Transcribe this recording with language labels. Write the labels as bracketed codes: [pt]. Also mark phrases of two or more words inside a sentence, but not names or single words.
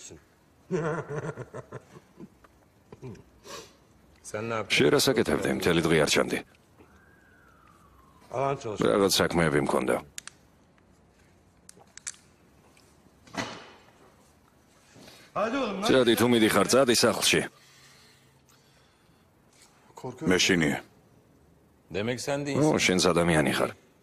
[ka] შენ რას აკეთებდი? მთელი დღე არ ჩანდი. რაღაც საქმეები მქონდა. წადი თუ მიდიხარ, წადი სახლში. მეშინია. [tr] Demek sen [ka] ო, [tr] değilsin. [ka] შენც ადამიანი ხარ.